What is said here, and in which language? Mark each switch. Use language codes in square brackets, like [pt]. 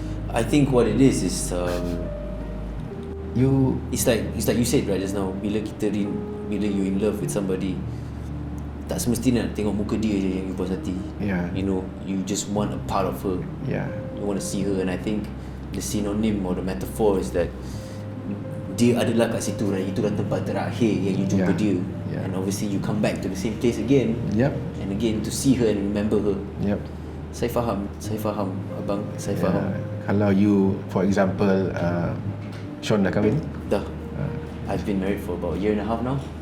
[en] I think what it is it's like you said right just now, bila you in love with somebody, [ms] tak semestinya nak tengok muka dia je yang [en] you [ms] puas hati. [en] Yeah. You know, you just want a part of her. Yeah. You want to see her, and I think the synonym or the metaphor is that [ms] dia adalah kat situ, [en] right? [ms] Itu dah tempat terakhir yang you jumpa dia. [en] Yeah. And obviously you come back to the same place again. Yep. And again to see her and remember her. Yep. [ms] Saya faham abang, saya faham. Kalau you, [en] for example, [ms] Sean dah kahwin? Dah. [en] I've been married for about a year and a half now.